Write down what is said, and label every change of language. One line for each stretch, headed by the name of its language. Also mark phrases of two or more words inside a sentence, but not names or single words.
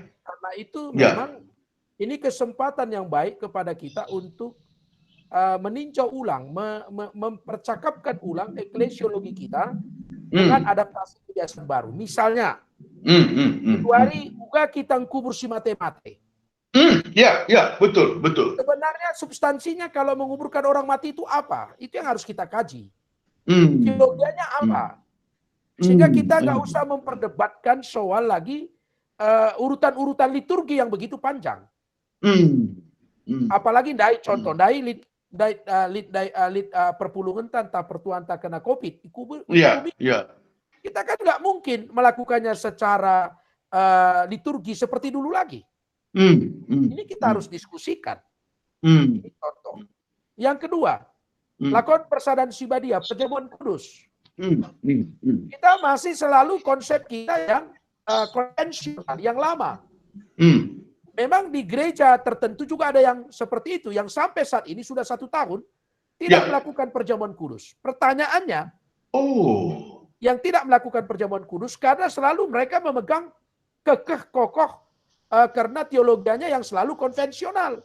Indonesian: Karena itu memang ini kesempatan yang baik kepada kita untuk meninjau ulang, mempercakapkan ulang eklesiologi kita dengan adaptasi kebiasaan baru. Misalnya, itu hari juga kita kubur
Batak Karo: si mate-mate.
Indonesian: Ya, betul. Sebenarnya substansinya kalau menguburkan orang mati itu apa? Itu yang harus kita kaji. Teologianya apa? Sehingga kita nggak usah memperdebatkan soal lagi urutan-urutan liturgi yang begitu panjang. Apalagi contoh perpulungan tanpa pertuan tak kena COVID. Kita kan nggak mungkin melakukannya secara liturgi seperti dulu lagi. Ini kita harus diskusikan. Ini contoh. Yang kedua,
Batak Karo: lakon persadaran sibadia,
Indonesian: perjamuan kudus. Kita masih selalu konsep kita yang konvensional, yang lama. Memang di gereja tertentu juga ada yang seperti itu, yang sampai saat ini sudah 1 tahun tidak melakukan perjamuan kudus. Pertanyaannya, yang tidak melakukan perjamuan kudus karena selalu mereka memegang kekeh kokoh karena teologianya yang selalu konvensional.